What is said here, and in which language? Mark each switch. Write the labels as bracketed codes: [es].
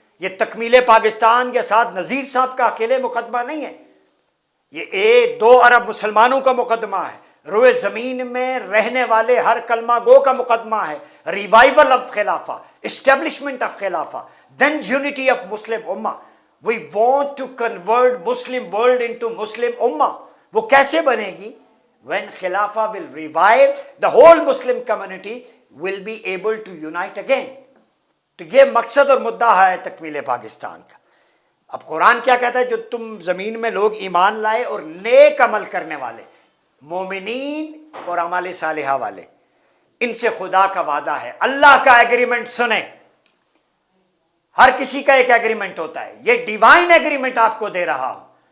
[ur] یہ تکمیل پاکستان کے ساتھ نذیر صاحب کا اکیلے مقدمہ نہیں ہے، یہ 2 ارب مسلمانوں کا مقدمہ ہے. روئے زمین میں رہنے والے ہر کلمہ گو کا مقدمہ ہے. [en] Revival of خلافہ، establishment of خلافہ، then unity of Muslim امہ. We want to convert Muslim world into Muslim Ummah. [ur] وہ کیسے بنے گی؟ [en] When Khilafah will revive, the whole Muslim community will be able to unite again. [ur] تو یہ مقصد اور مدعا ہے تکمیل پاکستان کا. اب قرآن کیا کہتا ہے؟ جو تم زمین میں لوگ ایمان لائے اور نیک عمل کرنے والے، مومنین اور اعمال صالحہ والے، ان سے خدا کا وعدہ ہے. اللہ کا ایگریمنٹ سنیں. ہر کسی کا ایک ایگریمنٹ ہوتا ہے، یہ ڈیوائن ایگریمنٹ آپ کو دے رہا ہوں.